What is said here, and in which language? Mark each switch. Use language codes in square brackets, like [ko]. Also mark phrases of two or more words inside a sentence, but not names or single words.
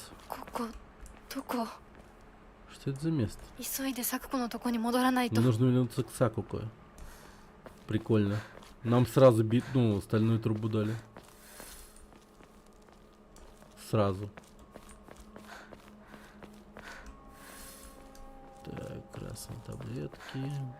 [ja] ここどこ？ [ru] Что это за место? [ja] 急いでサクコのとこに戻らないと。 [ru] Мне нужно вернуться к Сакуко. Прикольно. Нам сразу стальную трубу дали. Сразу. Так, красные таблетки.